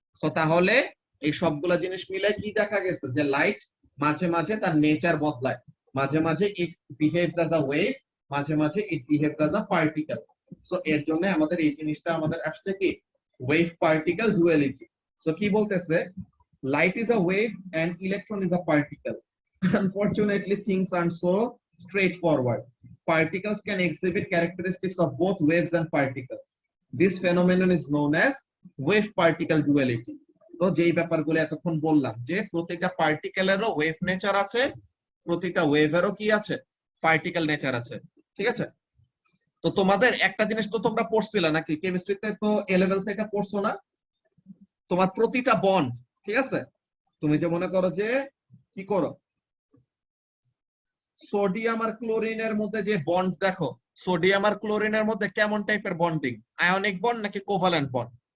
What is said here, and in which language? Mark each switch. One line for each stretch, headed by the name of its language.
Bangla: So তাহলে এই সবগুলা জিনিস মিলে কি দেখা গেছে, যে লাইট মাঝে মাঝে তার নেচার বদলায়, মাঝে মাঝে
English: it behaves as a wave,
Bangla: মাঝে মাঝে
English: It behaves as a particle.
Bangla: So এর জন্য আমাদের এই জিনিসটা আমাদের আসছে কি, ওয়েভ পার্টিকেল ডুয়ালিটি। সো কি বলতেছে,
English: light is a wave and electron is a particle. Unfortunately, things aren't so straightforward. Particles can exhibit characteristics of both waves and particles. This phenomenon is known as wave particle duality.
Bangla: তো যেই ব্যাপারগুলো এতক্ষণ বললাম, যে প্রতিটা পার্টিকেলেরও wave nature আছে, প্রতিটা ওয়েভেরও কি আছে, পার্টিকেল নেচার আছে। ঠিক আছে, তো তোমাদের একটা জিনিস তো তোমরা পড়ছিলা নাকি কেমিস্ট্রিতে, তো এ লেভেলস এটা পড়ছো না, তোমার প্রতিটা বন্ড, ঠিক আছে, তুমি যে মনে করো যে কি করো, সোডিয়াম আর ক্লোরিনের মধ্যে যে বন্ড দেখো, সোডিয়াম আর ক্লোরিনের মধ্যে কেমন টাইপের বন্ডিং, আয়নিক বন্ড নাকি কোভালেন্ট বন্ড?